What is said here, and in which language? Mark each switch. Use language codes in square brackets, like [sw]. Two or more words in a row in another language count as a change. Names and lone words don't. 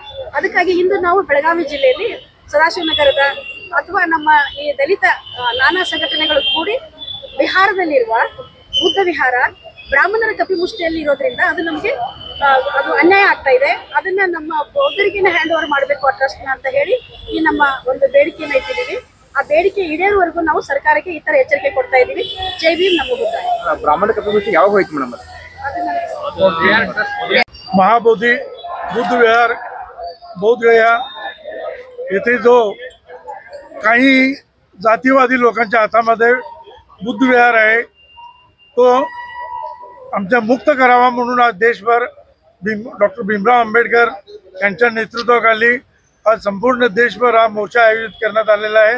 [kn] ಅದಕ್ಕಾಗಿ ಇಂದು ನಾವು ಬೆಳಗಾವಿ ಜಿಲ್ಲೆಯಲ್ಲಿ ಸದಾಶಿವನಗರದ ಅಥವಾ ನಮ್ಮ ಈ ದಲಿತ ನಾನಾ ಸಂಘಟನೆಗಳು ಕೂಡಿ ಬಿಹಾರದಲ್ಲಿರುವ ಬುದ್ಧ ವಿಹಾರ ಬ್ರಾಹ್ಮಣರ ಕಪಿಮುಷ್ಟಿಯಲ್ಲಿ ಇರೋದ್ರಿಂದ ಅದು ನಮಗೆ ಅದು ಅನ್ಯಾಯ ಆಗ್ತಾ ಇದೆ. ಅದನ್ನ ನಮ್ಮ ಒಬ್ಬರಿಗೇನೆ [en] hand over [kn] ಮಾಡಬೇಕು ಆ ಟ್ರಸ್ಟ್ ಅಂತ ಹೇಳಿ ಈ ನಮ್ಮ ಒಂದು ಬೇಡಿಕೆಯನ್ನ ಇಟ್ಟಿದ್ದೀವಿ. ಆ ಬೇಡಿಕೆ ಈಡೇರುವವರೆಗೂ ನಾವು ಸರ್ಕಾರಕ್ಕೆ ಈ ತರ ಎಚ್ಚರಿಕೆ ಕೊಡ್ತಾ ಇದ್ದೀವಿ. ಜೈ ಭೀಮ್, ನಮ್ಮ ಬುದ್ಧ. ಬ್ರಾಹ್ಮಣ ಕಪಿಮುಷ್ಟಿ ಯಾವಾಗ ಹೋಯ್ತು ಮೇಡಮ್? [mr] महाबोधी बुद्ध विहार बौद्ध गया येथे जो काही जातीवादी लोकांच्या हातामध्ये बुद्ध विहार आहे तो आमच्या मुक्त करावा म्हणून आज देशभर डॉक्टर भीमराव आंबेडकर यांच्या नेतृत्वाखाली आज संपूर्ण देशभर हा मोर्चा आयोजित करण्यात आलेला आहे.